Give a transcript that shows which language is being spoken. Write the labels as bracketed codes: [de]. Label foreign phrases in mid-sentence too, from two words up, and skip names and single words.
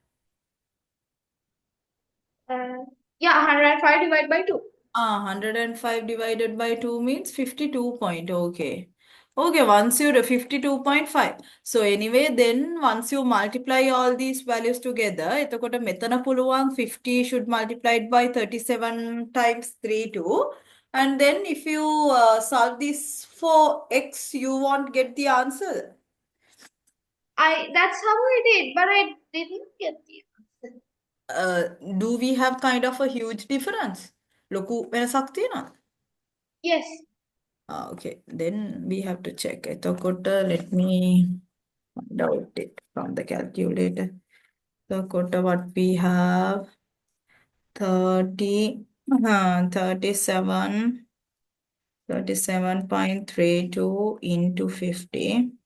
[en] Uh, yeah, 105 divided by 2. 105 divided by 2 means 52 point. Okay. Okay, once you do 52.5. So anyway, then once you multiply all these values together, [si] එතකොට මෙතන පුළුවන් [en] 50 should multiplied by 37 times 3 2. And then if you solve this for x, you won't get the answer. That's how I did, but I didn't get the answer. Do we have kind of a huge difference? [si] ලොකු වෙනසක් තියෙනවද? [en] Yes. Okay, then we have to check. Let me find out it from the calculator. So, what we have 30, 37, 37.32 into 50